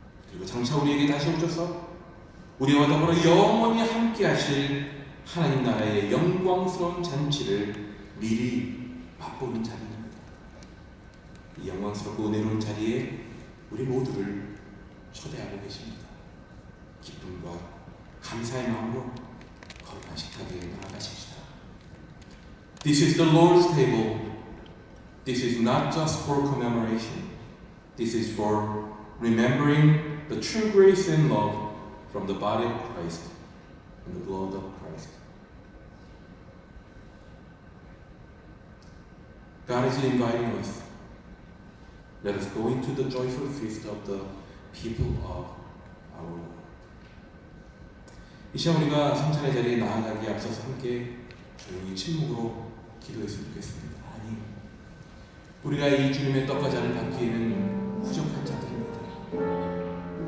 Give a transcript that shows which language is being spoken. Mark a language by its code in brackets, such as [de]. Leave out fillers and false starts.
[ko] 그리고 장차 우리에게 다시 오셔서 우리와 더불어 영원히 함께 하실 하나님 나라의 영광스러운 잔치를 미리 맛보는 자리입니다. 이 영광스럽고 은혜로운 자리에 우리 모두를 초대하고 계십니다. 기쁨과 감사의 마음으로 거룩한 식탁에 나아가십시다. [en] This is the Lord's table. This is not just for commemoration. This is for remembering the true grace and love from the body of Christ and the blood of Christ. God is inviting us. Let us go into the joyful feast of the people of our Lord. [ko] 이 시간 우리가 성찬의 자리에 나아가기에 앞서서 함께 조용히 침묵으로 기도했으면 좋겠습니다. 하나님, 우리가 이 주님의 떡과 잔을 받기에는 부족한 자들입니다.